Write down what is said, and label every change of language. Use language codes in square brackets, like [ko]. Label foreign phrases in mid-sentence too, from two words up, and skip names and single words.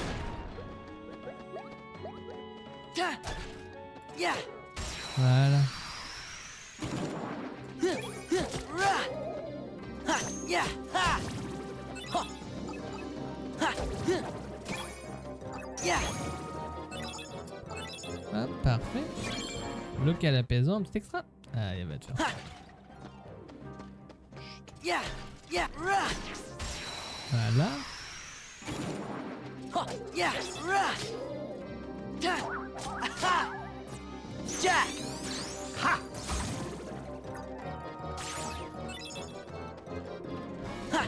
[fr] Yeah! Yeah! Voilà. Ra! Ha! Yeah! Ha! Ha! Ha! Yeah! Hop, parfait. Local apaisant, un petit extra. Ah, il va te faire. Ha! Yeah! Yeah! Ra! Voilà. Ha! Yeah! Ra! Ja! Ha! Jack! Ha! Ha!